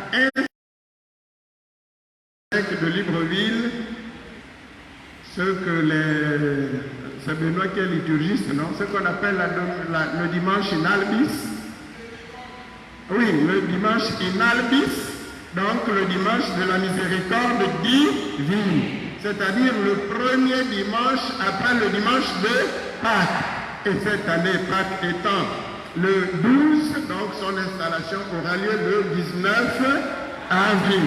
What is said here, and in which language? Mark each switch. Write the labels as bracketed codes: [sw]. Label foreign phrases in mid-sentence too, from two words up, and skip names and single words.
[fr] évêque de Libreville, ce que c'est Benoît qui est liturgiste, non? Ce qu'on appelle le dimanche [la] in albis. [fr] Oui, le dimanche [la] in albis, [fr] donc le dimanche de la miséricorde divine. c'est-à-dire le premier dimanche après le dimanche de Pâques. Et cette année, Pâques étant le 12, donc son installation aura lieu le 19 avril.